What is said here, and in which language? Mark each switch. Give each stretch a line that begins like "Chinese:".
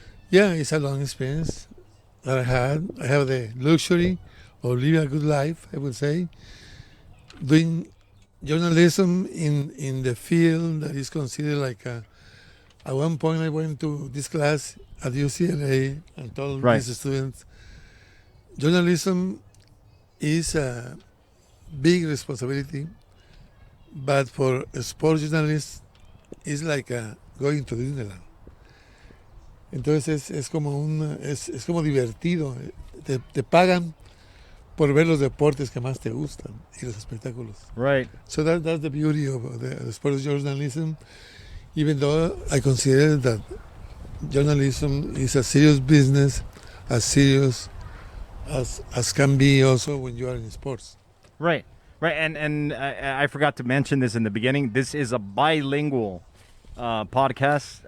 English: Yeah, it's a long experience that I had. I have the luxury of living a good life, I would say, doing journalism in the field that is considered like at one point I went to this class at UCLA and told these students, journalism is a big responsibility, but for a sports journalist, it's like going to Disneyland.
Spanish: Entonces es como divertido, te pagan por ver los deportes que más te gustan y los espectáculos.
English: Right. So that's the beauty of the sports journalism, even though I consider that journalism is a serious business, as serious as can be also when you are in sports. Right. Right. And I forgot to mention this in the beginning. This is a bilingual podcast.